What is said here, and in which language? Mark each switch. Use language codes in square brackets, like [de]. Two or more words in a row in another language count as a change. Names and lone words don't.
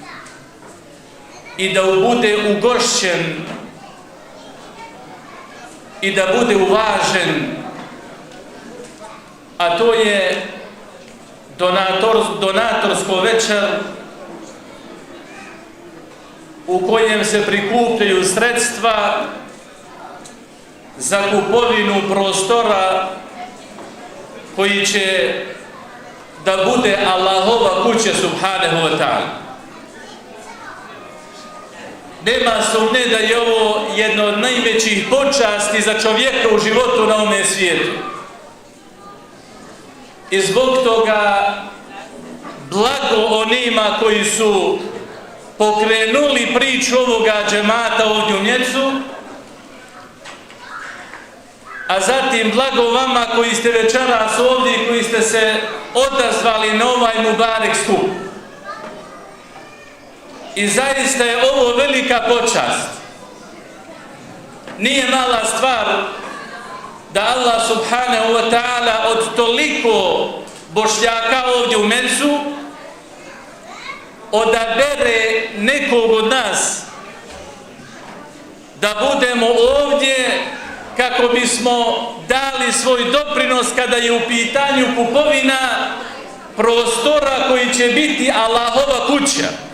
[bs] i da bude ugošćen i da bude uvažen, a to je donatorsko večer u kojem se prikupljaju sredstva za kupovinu prostora koji će da bude Allahova kuća [ar] سبحانه وتعالى. [bs] Nema sumnje da je ovo jedno od najvećih počasti za čovjeka u životu na ovome svijetu. I zbog toga blago onima koji su pokrenuli priču ovoga džemata ovdje u Mjecu, a zatim blago vama koji ste večeras ovdje i koji ste se odazvali na ovaj mubarek skup. I zaista je ovo velika počast. Nije mala stvar da Allah [ar] سبحانه وتعالى [bs] od toliko Bošnjaka ovdje u Mecu odabere nekog od nas da budemo ovdje kako bismo dali svoj doprinos kada je u pitanju kupovina prostora koji će biti Allahova kuća.